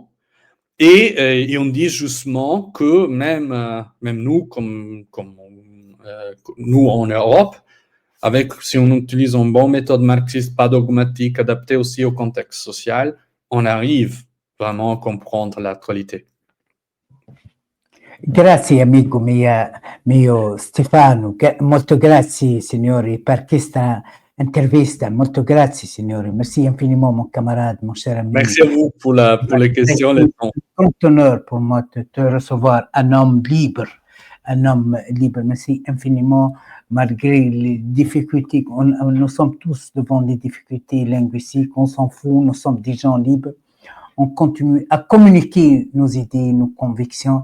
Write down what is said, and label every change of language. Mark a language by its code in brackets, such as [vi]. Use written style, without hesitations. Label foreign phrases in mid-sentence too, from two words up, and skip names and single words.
[fr] Et on dit justement que même nous, comme nous en Europe, si on utilise une bonne méthode marxiste, pas dogmatique, adaptée aussi au contexte social, on arrive vraiment à comprendre l'attualità. [it] Grazie amico mio Stefano, molto grazie signori per questa intervista, molto grazie signori, [fr] merci infiniment mon camarade, mon cher ami. Merci à vous pour les questions. C'est un grand honneur pour moi de te recevoir, un homme libre, merci infiniment malgré les difficultés, nous sommes tous devant des difficultés linguistiques, on s'en fout, nous sommes des gens libres, on continue à communiquer nos idées, nos convictions.